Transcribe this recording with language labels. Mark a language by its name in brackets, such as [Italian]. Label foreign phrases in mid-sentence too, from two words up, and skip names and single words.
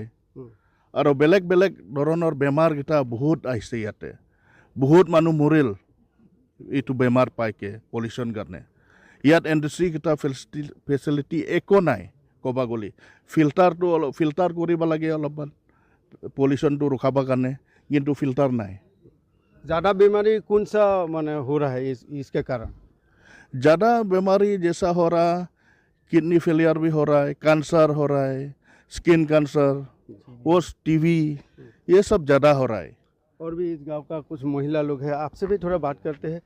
[Assamese] আৰু বেলেগ বেলেগ ধৰণৰ বেমাৰকেইটা বহুত আহিছে ইয়াতে, বহুত মানুহ মৰিল এইটো বেমাৰ পাইকে পলিউশ্যন কাৰণে। ইয়াত ইণ্ডাষ্ট্ৰীকেইটা ফেচিলিটি একো নাই, ক'ব গ'লে ফিল্টাৰ কৰিব লাগে অলপমান পলিউশ্যনটো ৰখাবৰ কাৰণে, কিন্তু ফিল্টাৰ নাই। [Hindi] ज़्यादा बीमारी कौन सा माने हो रहा है इसके कारण? ज़्यादा बीमारी जैसा हो रहा, [English] kidney failure [Hindi] भी हो रहा है, कैंसर हो रहा है, [English] skin cancer, [Hindi] वो टीवी, ये सब ज़्यादा हो रहा है। और भी इस गांव का कुछ महिला लोग हैं, आपसे भी थोड़ा बात करते हैं।